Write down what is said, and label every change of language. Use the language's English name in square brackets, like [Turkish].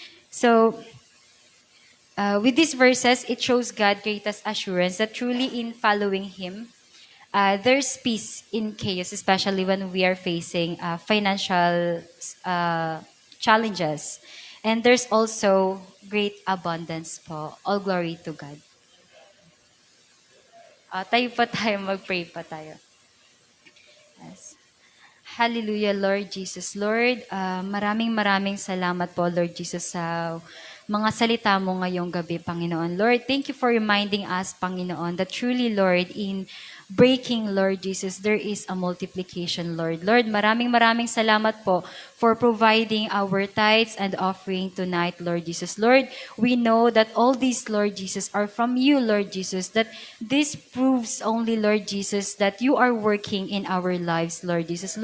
[English] So, with these verses, it shows God greatest assurance that truly in following Him, there's peace in chaos, especially when we are facing financial challenges. And there's also great abundance po. All glory to God. [Filipino] Tayo pa tayo, mag-pray pa tayo. Yes. Hallelujah, Lord Jesus. Lord, maraming salamat po, Lord Jesus, sa mga salita mo ngayong gabi, Panginoon. [English] Lord, thank you for reminding us, Panginoon, that truly, Lord, in breaking, Lord Jesus, there is a multiplication, Lord. Lord, [Filipino] maraming salamat po [English] for providing our tithes and offering tonight, Lord Jesus. Lord, we know that all these, Lord Jesus, are from you, Lord Jesus, that this proves only, Lord Jesus, that you are working in our lives, Lord Jesus.